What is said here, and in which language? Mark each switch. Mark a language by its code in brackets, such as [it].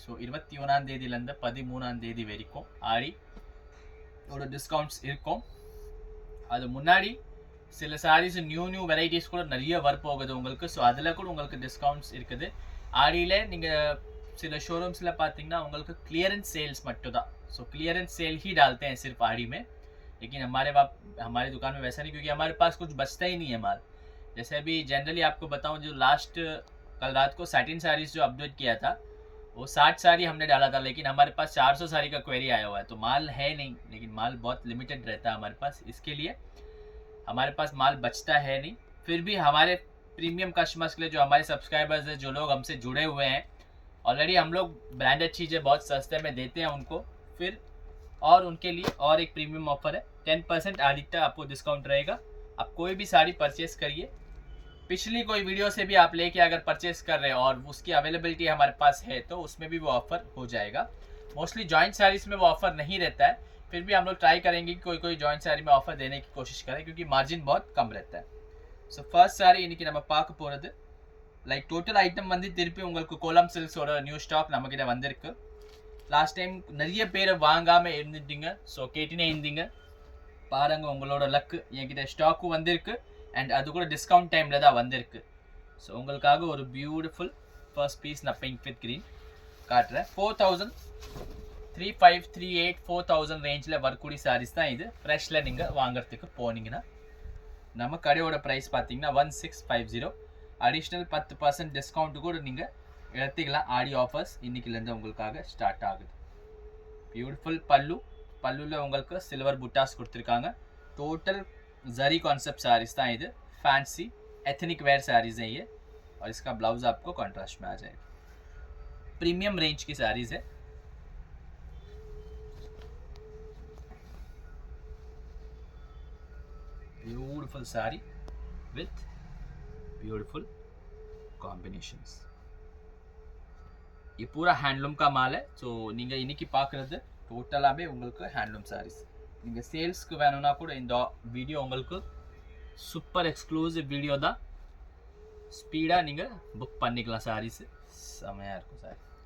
[ta] So 21ஆம் தேதியிலேருந்து 13ஆம் தேதி வரைக்கும் ஆடி ஒரு டிஸ்கவுண்ட்ஸ் இருக்கும். அது முன்னாடி சில சாரீஸ் நியூ வெரைட்டிஸ் கூட நிறைய வரப்போகுது உங்களுக்கு. ஸோ அதில் கூட உங்களுக்கு டிஸ்கவுண்ட்ஸ் இருக்குது. ஆடியில் நீங்கள் சில ஷோரூம்ஸில் பார்த்தீங்கன்னா உங்களுக்கு क्लियरेंस सेल्स மட்டும் தான். [hi] ஸோ क्लियरेंस सेल ही डालते हैं सिर्फ आड़ी में, लेकिन हमारी दुकान में वैसा नहीं, क्योंकि हमारे पास कुछ बचता ही नहीं है माल. जैसे अभी जनरली आपको बताऊं, जो लास्ट कल रात को सैटिन साड़ीज जो अपडेट किया था वो 60 साड़ी हमने डाला था, लेकिन हमारे पास 400 साड़ी का क्वेरी आया हुआ है. तो माल है नहीं, लेकिन माल बहुत लिमिटेड रहता है हमारे पास, इसके लिए हमारे पास माल बचता है नहीं. फिर भी हमारे प्रीमियम कस्टमर्स के लिए, जो हमारे सब्सक्राइबर्स हैं, जो लोग हमसे जुड़े हुए हैं, ऑलरेडी हम लोग ब्रांडेड चीज़ें बहुत सस्ते में देते हैं उनको. फिर और उनके लिए और एक प्रीमियम ऑफर है, 10% आदि तक आपको डिस्काउंट रहेगा. आप कोई भी साड़ी परचेस करिए, पिछली कोई वीडियो से भी आप लेके अगर परचेस कर रहे हैं और उसकी अवेलेबिलिटी हमारे पास है तो उसमें भी वो ऑफर हो जाएगा. मोस्टली जॉइंट साड़ीज में वो ऑफर नहीं रहता है, फिर भी हम लोग ट्राई करेंगे कि कोई जॉइंट साड़ी में ऑफर देने की कोशिश करें, क्योंकि मार्जिन बहुत कम रहता है. [ta] ஸோ ஃபர்ஸ்ட் சாரி இன்றைக்கி நம்ம பார்க்க போகிறது லைக் டோட்டல் ஐட்டம் வந்து திருப்பி உங்களுக்கு கோலம் சில்க்ஸோட நியூ ஸ்டாக் நம்மக்கிட்ட வந்திருக்கு. லாஸ்ட் டைம் நிறைய பேர் வாங்காமல் இருந்துட்டீங்க, ஸோ கேட்டுனே இருந்தீங்க. பாருங்கள், உங்களோட லக்கு, என்கிட்ட ஸ்டாக்கும் வந்திருக்கு அண்ட் அது கூட டிஸ்கவுண்ட் டைமில் தான் வந்திருக்கு. ஸோ உங்களுக்காக ஒரு பியூட்டிஃபுல் ஃபர்ஸ்ட் பீஸ் நான் பிங்க் வித் க்ரீன் காட்டுறேன். 4000, 3500, 3800, 4000 ரேஞ்சில் வரக்கூடிய சாரீஸ் தான் இது. ஃப்ரெஷ்ஷில் நீங்கள் வாங்குறதுக்கு போனீங்கன்னா நம்ம கடையோட ப்ரைஸ் பார்த்தீங்கன்னா 1650. அடிஷ்னல் 10% டிஸ்கவுண்ட்டு கூட நீங்கள் எடுத்துக்கலாம். ஆடி ஆஃபர்ஸ் இன்றைக்கிலேருந்து உங்களுக்காக ஸ்டார்ட் ஆகுது. பியூட்டிஃபுல் பல்லுவில் உங்களுக்கு சில்வர் புட்டாஸ் கொடுத்துருக்காங்க. [hi] टोटल जरी कॉन्सेप्ट साड़ीज था इधर, फैंसी एथनिक वेयर साड़ीज़ हैं ये, और इसका ब्लाउज आपको कॉन्ट्रास्ट में आ जाएगा. प्रीमियम रेंज की साड़ीज़ है. Beautiful sari with beautiful combinations. ये पूरा हैंडलूम का माल है. [ta] ஸோ நீங்கள் இன்றைக்கி பார்க்குறது டோட்டலாகவே உங்களுக்கு ஹேண்ட்லூம் சாரீஸ். நீங்கள் சேல்ஸ்க்கு வேணும்னா கூட இந்த வீடியோ உங்களுக்கு சூப்பர் எக்ஸ்க்ளூசிவ் வீடியோ தான். ஸ்பீடாக நீங்கள் புக் பண்ணிக்கலாம். சாரீஸு செமையாக இருக்கும் சாரி.